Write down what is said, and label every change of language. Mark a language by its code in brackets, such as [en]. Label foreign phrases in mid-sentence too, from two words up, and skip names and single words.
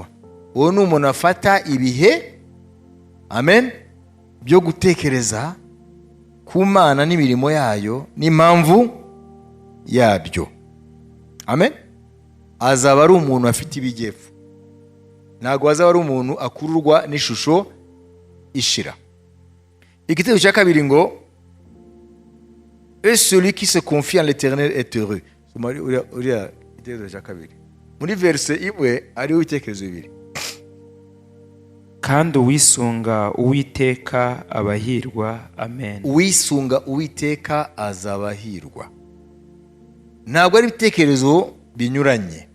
[rw] Uwo ni umuntu afata ibihe, amen, byo gutekereza ku Mana n'imirimo yayo n'impamvu yabyo. Amen. Azaba ari umuntu afite ibijyepfo. Ntabwo azaba ari umuntu akururwa n'ishusho ishira. Igitego cya kabiri ngo [fr] et celui qui se confie en l'Éternel est heureux. [rw] Uriya igitego cya kabiri muri verse imwe ariho ibitekerezo bibiri. Kandi uwisunga Uwiteka abahirwa. Amen. Uwisunga Uwiteka azabahirwa. Ntabwo ari ibitekerezo binyuranye.